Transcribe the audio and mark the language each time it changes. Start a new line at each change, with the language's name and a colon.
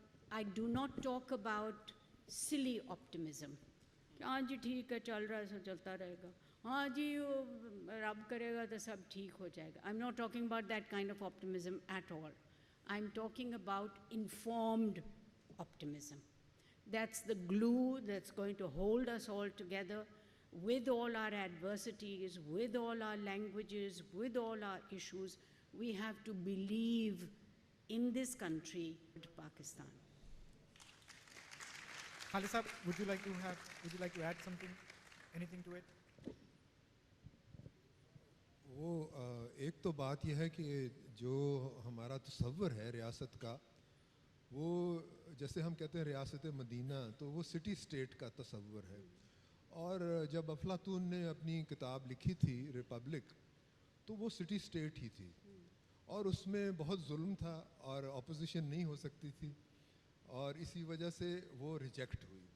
English: I do not talk about silly optimism.
Urdu: ہاں جی ٹھیک ہے, چل رہا ہے سو چلتا رہے گا, ہاں جی رب کرے گا تو سب ٹھیک ہو جائے گا.
English: I'm not talking about that kind of optimism at all. I'm talking about informed optimism. That's the glue that's going to hold us all together with all our adversities, with all our languages, with all our issues. We have to believe in this country, Pakistan. Khalid Sahab, would you like to add anything to it?
Urdu: وہ ایک تو بات یہ ہے کہ جو ہمارا تصور ہے ریاست کا, وہ جیسے ہم کہتے ہیں ریاست مدینہ, تو وہ سٹی اسٹیٹ کا تصور ہے. اور جب افلاطون نے اپنی کتاب لکھی تھی ریپبلک, تو وہ سٹی اسٹیٹ ہی تھی, اور اس میں بہت ظلم تھا اور اپوزیشن نہیں ہو سکتی تھی, اور اسی وجہ سے وہ ریجیکٹ ہوئی.